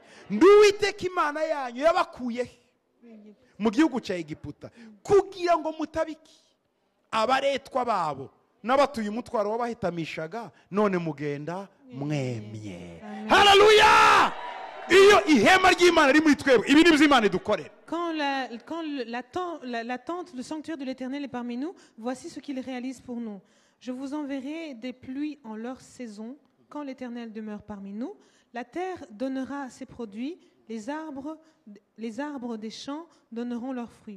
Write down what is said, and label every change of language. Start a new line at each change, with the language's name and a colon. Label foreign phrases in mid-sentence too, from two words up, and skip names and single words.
Kinyarwanda: Nduwiteka Imana yanyu yabakuye mu gihugu cya Egiputa kugira ngo mutabiki abaretwa babo n'abatuye umutwaro wabahitamishaga none mugenda mwemye. Haleluya! Iyo ihema ry'Imana riri muri twebwe ibi ni by'Imana idukorera.
French: Quand la tente, le sanctuaire de l'Éternel est parmi nous, voici ce qu'il réalise pour nous. Je vous enverrai des pluies en leur saison, quand l'Éternel demeure parmi nous. La terre donnera ses produits, les arbres des champs donneront leurs fruits.